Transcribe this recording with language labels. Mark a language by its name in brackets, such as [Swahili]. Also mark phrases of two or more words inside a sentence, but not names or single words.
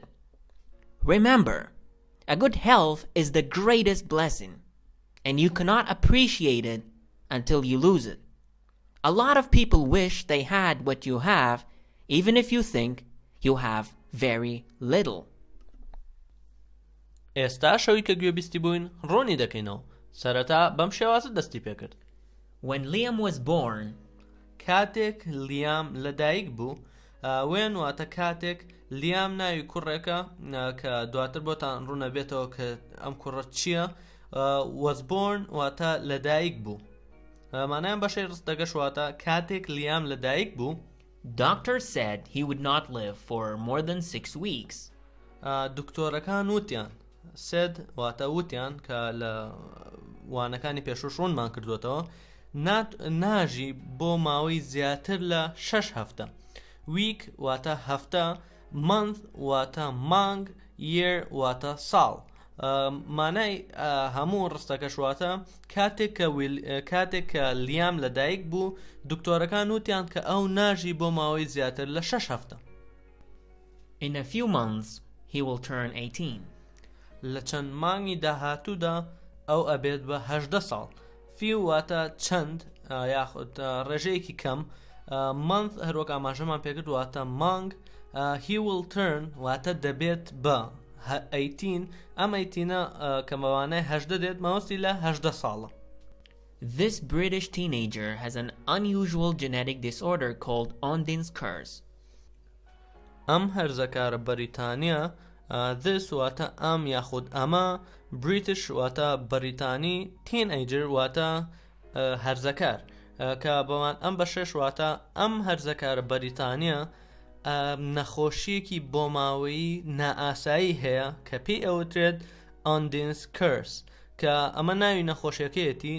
[English] Remember, a good health is the greatest blessing, and you cannot appreciate it until you lose it. A lot of people wish they had what you have, even if you think you have very little. [Central Kurdish] ئێستا شەوی کە گوێبیستی بووین ڕوونی دەکەینەوە. سەرەتا بەم شێوازە دەستی پێکرد. [English] When Liam was born, [Central Kurdish] کاتێک لیام لەدایک بوو، وێن واتە کاتێک لیام ناوی کوڕێکە کە دواتر بۆتان ڕوونە بێتەوە کە ئەم کوڕە چییە. [English] was born [Central Kurdish] واتە لەدایک بوو. مانایان بەشەی ڕستەکەش واتە کاتێک لیام لەدایک بوو. [English] doctors said he would not live for more than 6 weeks. [Central Kurdish] دکتۆرەکان وتیان سێد واتە وتیان کە لە وانەکانی پێشوش ڕوونمان کردوێتەوە ناژی بۆ ماوەی زیاتر لە 6 هەفتە. ویک واتە هەفتە، month واتە مانگ، year واتە ساڵ. مانای هەموو ڕستەکەش واتە کاتێک کە لیام لەدایک بوو دکتۆرەکان وتیان کە ئەو ناژی بۆ ماوەی زیاتر لە 6 هەفتە. [English] In a few months, he will turn 18. [Central Kurdish] لە چەند مانگی داهاتوودا ئەو ئەبێت بە 18 ساڵ. فیو واتە چەند یاخود ڕێژەیەکی کەم. month هەروەک ئاماژەمان پێکرد واتە مانگ. [English] he will turn [Central Kurdish] واتە دەبێت بە 18. ئەم 18 کە مەوانەی 18 دێت ماوەستی لە 18 ساڵە. [English] This British teenager has an unusual genetic disorder called Ondin's curse. [Central Kurdish] ئەم هەرزەکارە بەریتانیا. this واتە ئەم یاخود ئەمە. British واتە بەریتانی. teenager واتە هەرزەکار کە بەوان ئەم بەشەش واتە ئەم هەرزەکارە بەریتانیا نەخۆشیەکی بۆ ماوەیی نائاسایی هەیە کە پێی ئەوترێت Ondin's curse کە ئەمە ناوی نەخۆشیەکەیەتی.